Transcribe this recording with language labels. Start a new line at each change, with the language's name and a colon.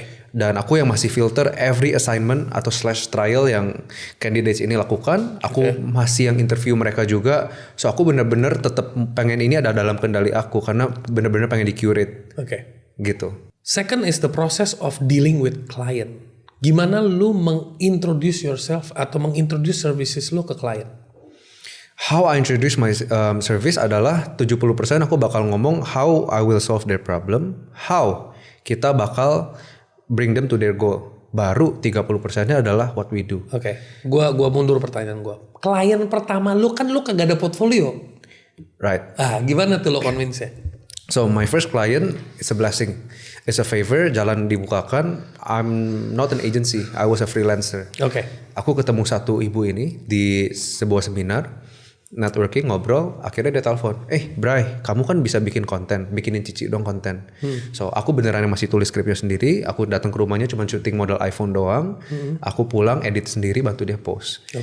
Indonesian: Dan aku yang masih filter
English: every assignment
Indonesian: atau /trial yang candidates ini lakukan, aku masih yang interview mereka juga. So aku benar-benar tetap pengen ini ada dalam kendali aku karena benar-benar pengen di-curate. Gitu.
English: Second is the process of dealing with client.
Indonesian: Gimana lu mengintroduce yourself atau mengintroduce services lu ke client?
English: How I introduce my service
Indonesian: adalah 70% aku bakal ngomong
English: how I will solve their problem, how
Indonesian: kita bakal
English: bring them to their goal.
Indonesian: Baru 30%-nya adalah
English: what we do.
Indonesian: Gua mundur pertanyaan gua. Klien pertama lu kagak ada portfolio.
English: Right.
Indonesian: Gimana tuh lo convince ya?
English: So my first client is a blessing. It's a favor,
Indonesian: jalan dibukakan.
English: I'm not an agency, I was a freelancer.
Indonesian: Aku ketemu satu ibu ini di sebuah seminar, networking, ngobrol, akhirnya dia telepon, Bray, kamu kan bisa bikin konten, bikinin Cici dong konten. So aku beneran yang masih tulis skripnya sendiri, aku datang ke rumahnya cuma syuting model iPhone doang, aku pulang edit sendiri, bantu dia post.